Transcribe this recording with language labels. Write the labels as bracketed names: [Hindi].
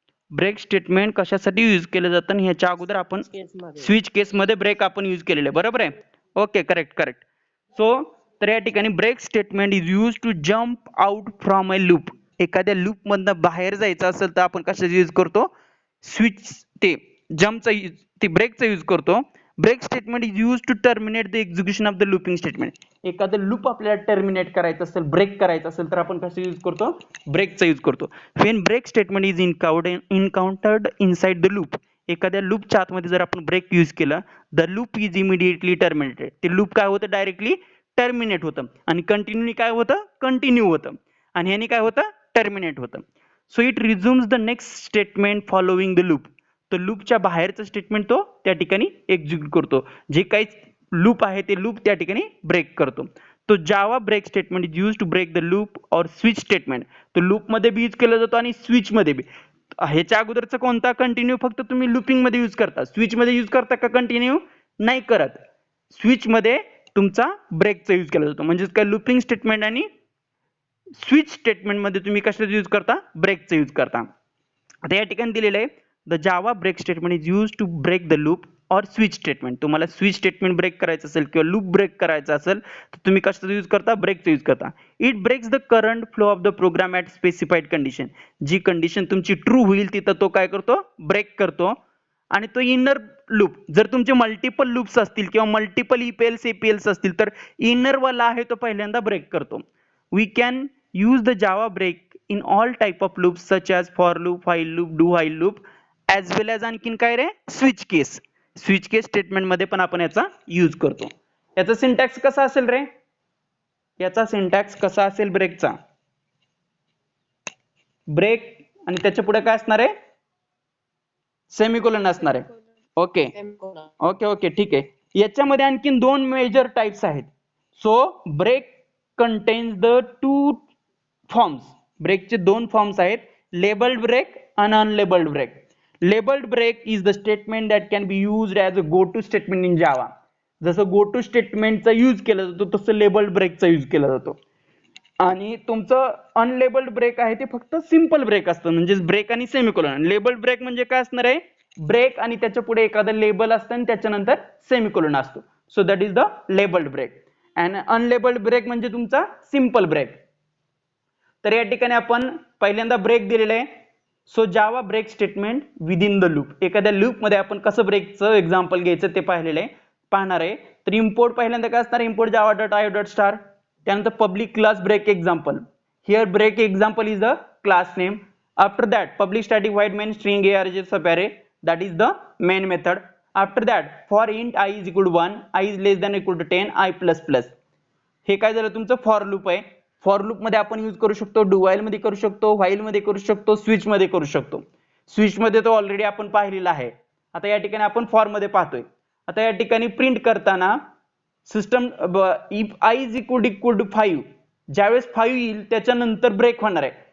[Marathi] Break statement कशासाठी use केलं जातं ह्याच्या अगोदर आपण स्विच केस मध्ये ब्रेक आपण यूज केलेले, बरोबर आहे? Okay, correct correct. [English] So तर या ठिकाणी break statement is use to jump out from a loop. [Marathi] एखाद्या लूप मधनं बाहेर जायचं असेल तर आपण कशाचा यूज करतो? स्विच ते जम्पचा ते ब्रेकचा यूज करतो. [English] Break statement is use to terminate the execution of the looping statement. [Marathi] एखादं लूप आपल्याला टर्मिनेट करायचं असेल, ब्रेक करायचं असेल तर आपण कसं यूज करतो? ब्रेकचा यूज करतो. [English] When break statement is encountered inside the loop. [Marathi] एखाद्या लूपच्या आतमध्ये जर आपण ब्रेक यूज केला, [English] The loop is immediately terminated. [Marathi] ते लूप काय होतं? डायरेक्टली टर्मिनेट होतं. आणि कंटिन्यू काय होतं? कंटिन्यू होतं. आणि ह्याने काय होतं? टर्मिनेट होतं. [English] So it resumes the next statement following the loop. [Marathi] तो लूपच्या बाहेरचं स्टेटमेंट तो त्या ठिकाणी एक्झिक्यूट करतो. जे काही लूप आहे ते लूप त्या ठिकाणी ब्रेक करतो. [English] तो Java break statement is use to break the loop or switch statement. [Marathi] तो लूप मध्ये बी यूज केला जातो आणि स्विच मध्ये बी. ह्याच्या अगोदरचा कोणता? कंटिन्यू फक्त तुम्ही लूपिंग मध्ये यूज करता. स्विच मध्ये यूज करता का कंटिन्यू? नाही करत. स्विच मध्ये तुमचा ब्रेकचा यूज केला जातो. म्हणजे काय लूपिंग स्टेटमेंट आणि स्विच स्टेटमेंट मध्ये तुम्ही कशाचा यूज करता? ब्रेकचा यूज करता. आता या ठिकाणी दिलेलं आहे [English] The Java break statement is use to break the loop or switch statement. [Marathi] तुम्हाला स्विच स्टेटमेंट ब्रेक करायचं असेल किंवा लूप ब्रेक करायचं असेल तर तुम्ही कशाचा यूज करता? ब्रेकचा यूज करता. [English] It breaks the current flow of the program at specified condition. [Marathi] G condition तुमची ट्रू होईल तिथं तो काय करतो? ब्रेक करतो. आणि तो इनर लूप, जर तुमचे मल्टिपल लूप्स असतील किंवा मल्टिपल ईपीएल्स एपीएल्स असतील तर इनर वाला आहे तो पहिल्यांदा ब्रेक करतो. [English] we can use the Java break in all type of loops such as for loop, while loop, do while loop as well as [Marathi] आणखीन काय रे? स्विच केस. स्विच केस स्टेटमेंट मध्ये पण आपण याचा यूज करतो. याचा सिंटॅक्स कसा असेल रे? याचा सिंटॅक्स कसा असेल ब्रेकचा? ब्रेक आणि त्याच्या पुढे काय असणार आहे? सेमिकोलन असणार आहे. ओके ओके ओके, ठीक आहे. याच्यामध्ये आणखीन 2 मेजर टाइप्स आहेत. So break contains the 2 forms. ब्रेकचे 2 forms आहेत, लेबल्ड ब्रेक आणि unlabelled break. [English] Labelled break is the statement that can be used as a go to statement in Java. [Marathi] जसं गो टू स्टेटमेंटचा यूज केला जातो तसं लेबल्ड ब्रेकचा यूज केला जातो. आणि तुमचं अनलेबल्ड ब्रेक आहे ते फक्त सिंपल ब्रेक असतं, म्हणजे ब्रेक आणि सेमिकोलन. लेबल्ड ब्रेक म्हणजे काय असणार आहे? ब्रेक आणि त्याच्या पुढे एखादं लेबल असतं आणि त्याच्यानंतर सेमिकोलन असतो. [English] So that is the labelled break. And unlabelled break म्हणजे तुमचा simple break. [Marathi] तर या ठिकाणी आपण पहिल्यांदा ब्रेक दिलेला आहे. [English] So Java break statement within the loop. [Marathi] एखाद्या लूप मध्ये आपण कसं ब्रेकचं एक्झाम्पल घ्यायचं ते पाहणार आहे. तर इम्पोर्ट पहिल्यांदा काय असणार? Import Java dot I dot star. त्यानंतर public class break example. [English] Here break example is the class name. After that public static void main string array sub array that is the main method. After that for int I is equal to 1, I is less than equal to 10, I plus plus. [Marathi] हे काय झालं? तुमचं for loop आहे. For loop मध्ये आपण use करू शकतो, do while मध्ये करू शकतो, व्हाईल मध्ये करू शकतो, स्विच मध्ये करू शकतो. स्विच मध्ये तो ऑलरेडी आपण पाहिलेला आहे. आता या ठिकाणी आपण फॉर मध्ये पाहतोय. आता या ठिकाणी प्रिंट करताना system if I is equal to 5, ज्यावेळेस 5 येईल त्याच्यानंतर ब्रेक होणार आहे.